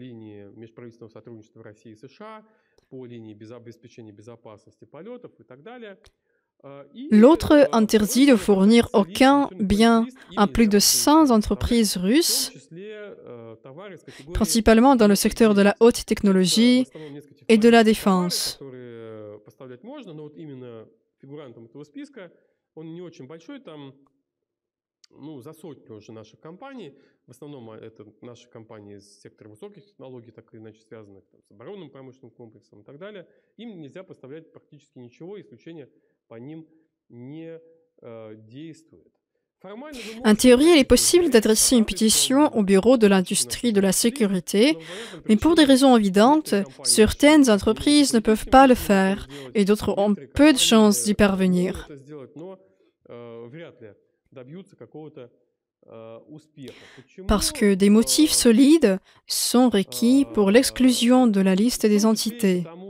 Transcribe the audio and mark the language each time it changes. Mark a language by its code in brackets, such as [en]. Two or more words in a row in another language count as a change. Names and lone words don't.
[fr] L'autre interdit de fournir aucun bien à plus de 100 entreprises russes, principalement dans le secteur de la haute technologie et de la défense. [ru] За сотню уже наших компаний, в основном это наши компании из сектора высоких технологий, так или иначе связанных с оборонным промышленным комплексом и так далее, им нельзя поставлять практически ничего, исключение по ним не действует. [fr] En théorie, il est possible d'adresser une pétition au Bureau de l'industrie de la sécurité, mais pour des raisons évidentes, certaines entreprises ne peuvent pas le faire et d'autres ont peu de chances d'y parvenir. Parce que des motifs solides sont requis pour l'exclusion de la liste des entités.